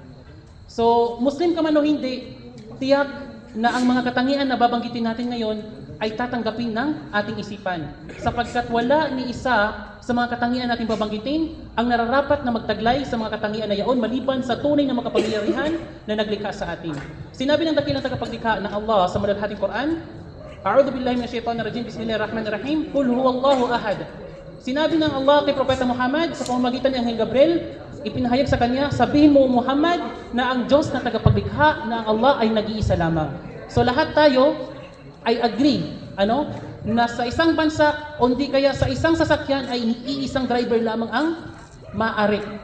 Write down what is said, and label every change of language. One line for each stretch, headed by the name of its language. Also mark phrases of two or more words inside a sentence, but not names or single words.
Filipino: So, Muslim ka man o hindi, tiyak na ang mga katangian na babanggitin natin ngayon ay tatanggapin ng ating isipan. Sapagkat wala ni isa sa mga katangian natin babanggitin ang nararapat na magtaglay sa mga katangian na yaon maliban sa tunay na makapangyarihan na naglikha sa atin. Sinabi ng dakilang tagapaglikha ng Allah sa maluluhating Quran,
Arabic: أعوذ بالله من الشيطان الرجيم، بسم الله الرحمن الرحيم، قل هو الله أحد.
Filipino: Sinabi ng Allah kay Propeta Muhammad sa pamamagitan ni Anghel Gabriel, ipinahayag sa kanya, sabihin mo Muhammad na ang Diyos na tagapaglikha na ang Allah ay nag-iisa lamang. So lahat tayo ay agree, na sa isang bansa o hindi kaya sa isang sasakyan ay iisang driver lamang ang maaari.